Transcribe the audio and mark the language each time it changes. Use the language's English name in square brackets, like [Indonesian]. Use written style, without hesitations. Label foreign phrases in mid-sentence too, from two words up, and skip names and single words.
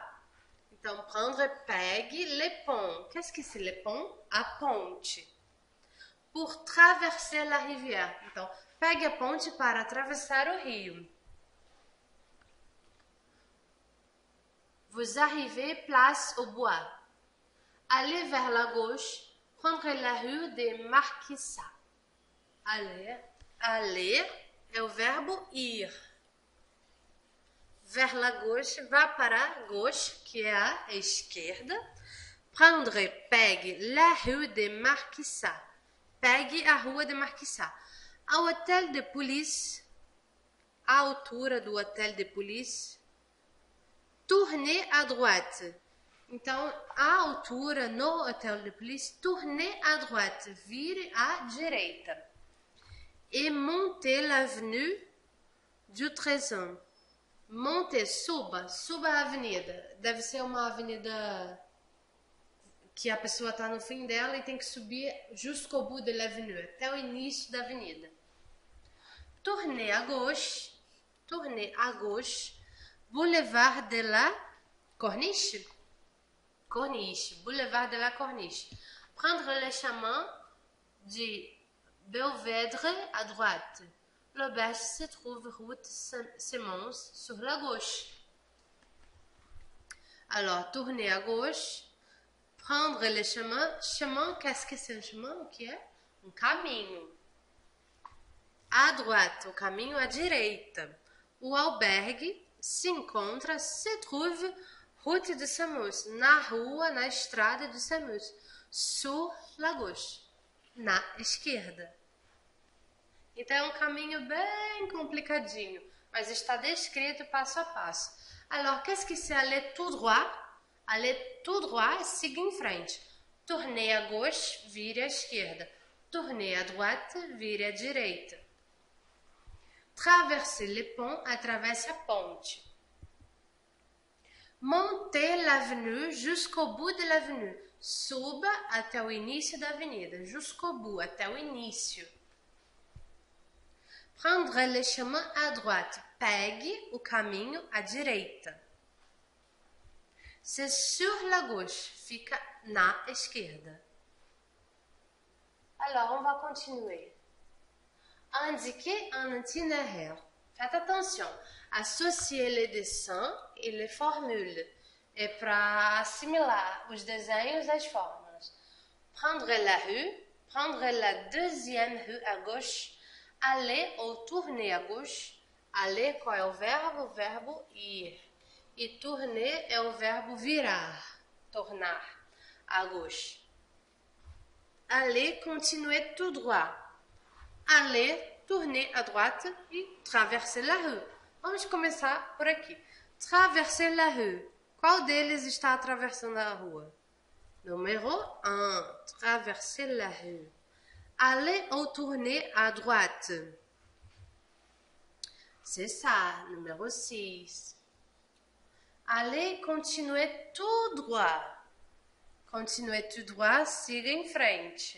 [French] Então, prendre, pegue, le pont. Qu'est-ce que c'est le pont? [Portuguese] A ponte. [French] Pour traverser la rivière. [Portuguese] Então, pegue a ponte para atravessar o rio. [French] Vous arrivez place au bois. Allez vers la gauche. Prendre la rue des Marquisats. [Portuguese] Aller é o verbo ir. [French] Vers la gauche, [Portuguese] vá para a gauche, que é a esquerda. [French] Prendre, pegue, la rue de Marquissa. [Portuguese] Pegue a rua de Marquissa. Ao hotel de polícia, à altura do hotel de polícia, [French] tournez à droite. [Portuguese] Então, à altura, no hotel de polícia, [French] tournez à droite, [Portuguese] vire à direita. [French] Et montez l'avenue du Trésor. [Portuguese] Monte, suba a avenida. Deve ser uma avenida que a pessoa está no fim dela e tem que subir [French] jusqu'au bout de l'avenue, [Portuguese] até o início da avenida. [French] Tournez à gauche, boulevard de la Corniche. Boulevard de la Corniche. Prendre le chemin de Belvédre à droite. L'auberge se trouve route Simons sur la gauche. Alors, tourner à gauche, prendre le chemin. Chemin, qu'est-ce que c'est un chemin? [Portuguese] O que é? Um caminho. [French] À droite, [Portuguese] o caminho à direita. O albergue [French] se trouve route [Portuguese] de Samus, na estrada de Samus, [French] sur la gauche, [Portuguese] na esquerda. Então é um caminho bem complicadinho, mas está descrito passo a passo. [French] Alors, qu'est-ce que c'est aller tout droit? Aller tout droit, [Portuguese] siga em frente. [French] Tournez à gauche, [Portuguese] vire à esquerda. [French] Tournez à droite, [Portuguese] vire à direita. [French] Traverser le pont, [Portuguese] atravesse a ponte. [French] Montez l'avenue jusqu'au bout de l'avenue. [Portuguese] Suba até o início da avenida. [French] Jusqu'au bout, [Portuguese] até o início. [French] Prendre le chemin à droite. [Portuguese] Pegue o caminho à direita. [French] C'est sur la gauche. [Portuguese] Fica na esquerda. [French] Alors, on va continuer. Indiquer un itinéraire. Faites attention. Associer les dessins e les formules. [Portuguese] É para assimilar os desenhos às fórmulas. [French] Prendre la rue. Prendre la deuxième rue à gauche. Aller ou tourner à gauche. Aller, [Portuguese] qual é o verbo? O verbo ir. E tourner é o verbo virar. Tornar. [French] À gauche. Aller, continuer tout droit. Aller, tourner à droite e traverser la rue. [Portuguese] Vamos começar por aqui. [French] Traverser la rue. [Portuguese] Qual deles está atravessando a rua? Número 1. [French] Traverser la rue. Aller ou tourner à droite. C'est ça. Número 6. Aller, continuer tout droit. Continuer tout droit, [Portuguese] siga em frente.